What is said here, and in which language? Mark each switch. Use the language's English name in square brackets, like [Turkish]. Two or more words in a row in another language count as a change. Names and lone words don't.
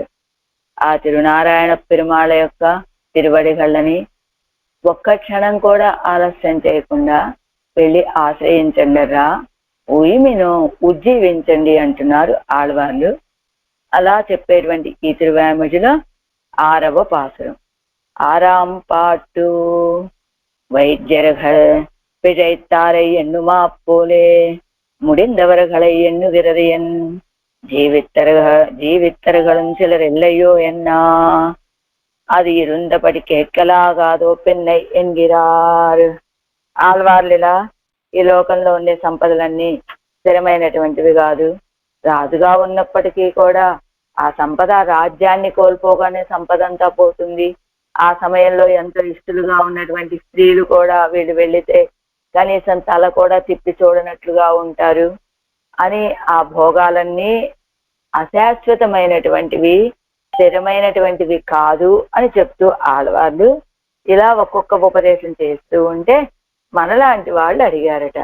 [Telugu] ఆ తిరునారాయణ పెరుమాళ యొక్క తిరువడిగళ్ళని ఒక్క క్షణం కూడా ఆలస్యం చేయకుండా వెళ్ళి ఆశ్రయించండిరా, ఉయిమినో ఉజ్జీవించండి అంటున్నారు ఆళ్వార్లు. అలా చెప్పేటువంటి ఈ తిరువాయిమొழிలో 6వ పాసురం. [Tamil] 6ஆம் பாட்டு. வைத்தியர்கள் பிழைத்தாரை எண்ணுமா போலே முடிந்தவர்களை எண்ணுகிறது என் ஜீவித்தர்களும் சிலர் இல்லையோ என்னா அது இருந்தபடி கேட்கలాగాదో பென்னை என்கிறார். [Telugu] ఆళ్వార్లిలా ఈ లోకంలో ఉండే సంపదలన్నీ స్థిరమైనటువంటివి కాదు. రాజుగా ఉన్నప్పటికీ కూడా ఆ సంపద రాజ్యాన్ని కోల్పోగానే సంపద అంతా పోతుంది. ఆ సమయంలో ఎంతో ఇష్టలుగా ఉన్నటువంటి స్త్రీలు కూడా వీళ్ళు వెళితే కనీసం తల కూడా తిప్పి చూడనట్లుగా ఉంటారు అని, ఆ భోగాలన్నీ అశాశ్వతమైనటువంటివి, స్థిరమైనటువంటివి కాదు అని చెప్తూ ఆళ్వార్లు ఇలా ఒక్కొక్క ఉపదేశం చేస్తూ ఉంటే మనలాంటి వాళ్ళు అడిగారట.